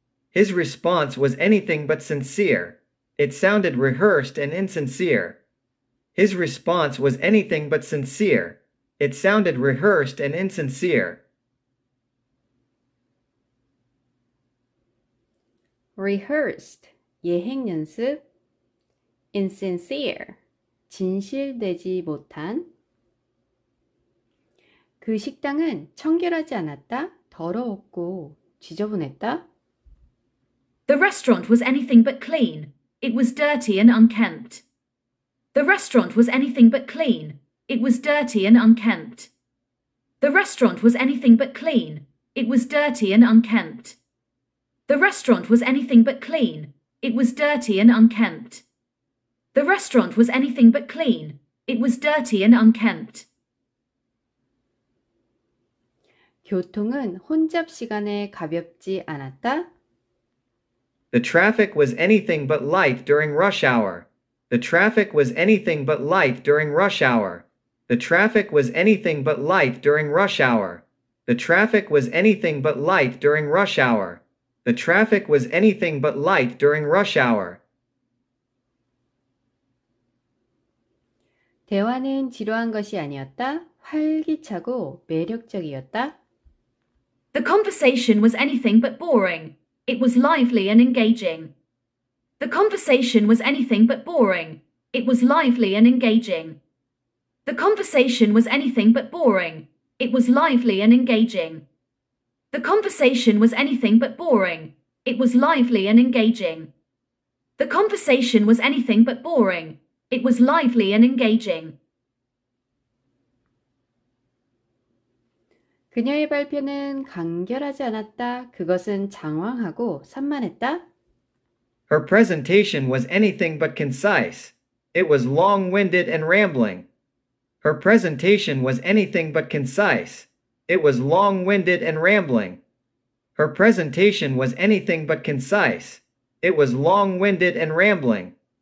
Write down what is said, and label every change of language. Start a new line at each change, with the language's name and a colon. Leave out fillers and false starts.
English: His response was anything but sincere. It sounded rehearsed and insincere. His response was anything but sincere. It sounded rehearsed and insincere.
Korean: rehearsed, 예행 연습, insincere, 진실되지 못한. 그 식당은 청결하지 않았다, 더러웠고 지저분했다.
English: The restaurant was anything but clean. It was dirty and unkempt. The restaurant was anything but clean. It was dirty and unkempt. The restaurant was anything but clean. It was dirty and unkempt. The restaurant was anything but clean. It was dirty and unkempt. The restaurant was anything but clean. It was dirty and unkempt.
Korean: 교통은 혼잡 시간에 가볍지 않았다.
English: The traffic was anything but light during rush hour. The traffic was anything but light during rush hour. The traffic was anything but light during rush hour. The traffic was anything but light during rush hour. The traffic was anything but light during rush hour.
Korean: 대화는 지루한 것이 아니었다. 활기차고 매력적이었다.
English: The conversation was anything but boring. It was lively and engaging. The conversation was anything but boring. It was lively and engaging. The conversation was anything but boring. It was lively and engaging. The conversation was anything but boring. It was lively and engaging. The conversation was anything but boring. It was lively and engaging.
Korean: 그녀의 발표는 간결하지 않았다. 그것은 장황하고 산만했다.
English: Her presentation was anything but concise. It was long-winded and rambling. Her presentation was anything but concise. It was long-winded and rambling. Her presentation was anything but concise. It was long-winded and rambling.